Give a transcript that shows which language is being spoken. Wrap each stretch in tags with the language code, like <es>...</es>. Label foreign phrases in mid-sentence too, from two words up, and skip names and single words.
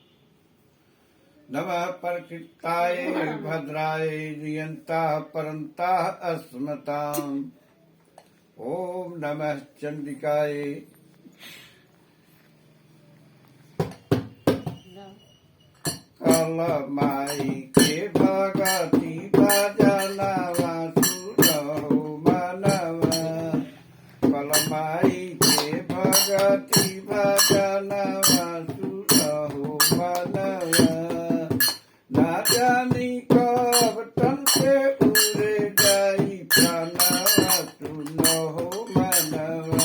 <sa>नमः प्रकृताय भद्राय नियंता परंता अस्मताम्। ओम नमः चंडिकाय।</sa> <bho>कलमाई के भगति भजनवा सुनहु मनवा। कलमाई के भगति भजनवा सुनहु मनवा। ना जानी कब तन से उड़े जाई प्राणवा सुनहु मनवा।</bho>